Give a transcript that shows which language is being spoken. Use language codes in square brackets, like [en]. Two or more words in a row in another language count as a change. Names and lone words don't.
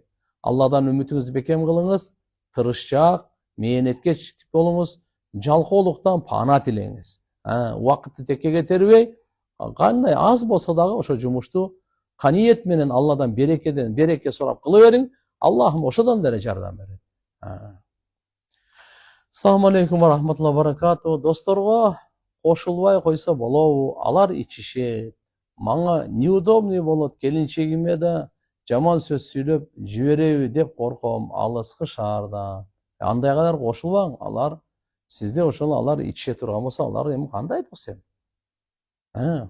[ky] Алладан үмүтүңүздү бекем кылыңыз, тырышчаак, мээнеткеч болуңуз, жалкоолуктан пана тилеңиз. Убакытты текке кетирбей, кандай аз болсо дагы ошо жумушту каниет менен Алладан береке сурап кыла бериң. Аллахым ошодон деле жардам берет. [ar] السلام عليكم ورحمة الله وبركاته. [ky] Досторго кошулбай койсо болобу? Алар ичишет. Мага неудобный болот, келинчегиме да жаман сөз сүйлөп жибереби деп корком, алыскы шаарда. Андай кадар кошулбаң. Алар сизде ошол алар ичише турган болсо, алар эми кандай дос эми?